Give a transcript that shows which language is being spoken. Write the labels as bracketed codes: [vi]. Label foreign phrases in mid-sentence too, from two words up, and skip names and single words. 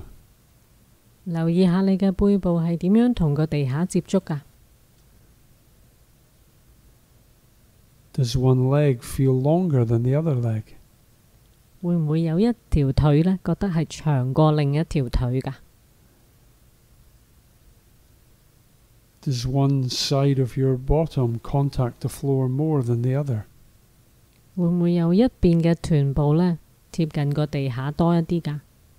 [yue] 留意下你嘅背部係點樣同個地下接觸㗎？ [en] Does one leg feel longer than the other leg? [yue] 會唔會有一條腿呢覺得係長過另一條腿㗎？ [en] Does one side of your bottom contact the floor more than the other? [yue] 會唔會有一邊嘅臀部呢貼近個地下多一啲㗎？